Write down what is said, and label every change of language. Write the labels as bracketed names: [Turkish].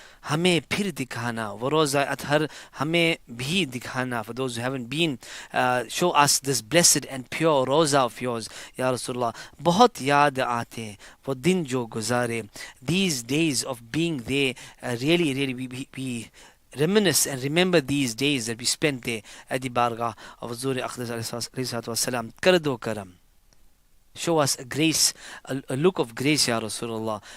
[Hindi] हमें फिर दिखाना, वो रोज़ा अतहर हमें भी दिखाना. [English] For those who haven't been, show us this blessed and pure roza of yours, Ya Rasulullah. [Hindi] बहुत याद आते हैं वो दिन जो गुजारे. [English] These days of being there, really we reminisce and remember these days that we spent there at the bargah of Huzur Aqdas alayhi salatu wasalam. [Hindi] Kar do karam. [English] Show us a grace, a look of grace, Ya Rasulullah.